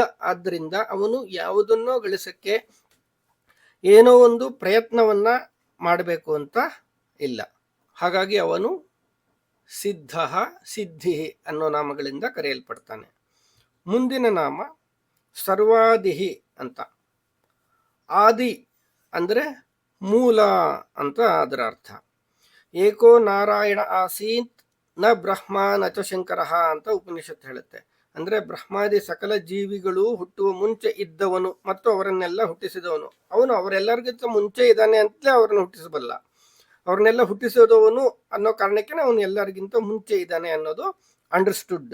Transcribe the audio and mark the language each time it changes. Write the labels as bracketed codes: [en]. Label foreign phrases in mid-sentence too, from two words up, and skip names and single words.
[kn] ಆದ್ದರಿಂದ ಅವನು ಯಾವುದನ್ನೋ ಗಳಿಸಕ್ಕೆ ಏನೋ ಒಂದು ಪ್ರಯತ್ನವನ್ನ ಮಾಡಬೇಕು ಅಂತ ಇಲ್ಲ. ಹಾಗಾಗಿ ಅವನು ಸಿದ್ಧ, ಸಿದ್ಧಿ ಅನ್ನೋ ನಾಮಗಳಿಂದ ಕರೆಯಲ್ಪಡ್ತಾನೆ. ಮುಂದಿನ ನಾಮ ಸರ್ವಾದಿಹಿ ಅಂತ. ಆದಿ ಅಂದ್ರೆ ಮೂಲ ಅಂತ ಅದರ ಅರ್ಥ. [sa] ಏಕೋ ನಾರಾಯಣ ಆಸೀತ್ ನ ಬ್ರಹ್ಮ ನಚ ಶಂಕರ [kn] ಅಂತ ಉಪನಿಷತ್ ಹೇಳುತ್ತೆ. ಅಂದ್ರೆ ಬ್ರಹ್ಮಾದಿ ಸಕಲ ಜೀವಿಗಳು ಹುಟ್ಟುವ ಮುಂಚೆ ಇದ್ದವನು ಮತ್ತು ಅವರನ್ನೆಲ್ಲ ಹುಟ್ಟಿಸಿದವನು. ಅವನು ಅವರೆಲ್ಲರಿಗಿಂತ ಮುಂಚೆ ಇದ್ದಾನೆ ಅಂತಲೇ ಅವರನ್ನು ಹುಟ್ಟಿಸಬಲ್ಲ. ಅವ್ರನ್ನೆಲ್ಲ ಹುಟ್ಟಿಸೋದವನು ಅನ್ನೋ ಕಾರಣಕ್ಕೆ ಅವನು ಎಲ್ಲರಿಗಿಂತ ಮುಂಚೆ ಇದ್ದಾನೆ ಅನ್ನೋದು ಅಂಡರ್ಸ್ಟುಡ್.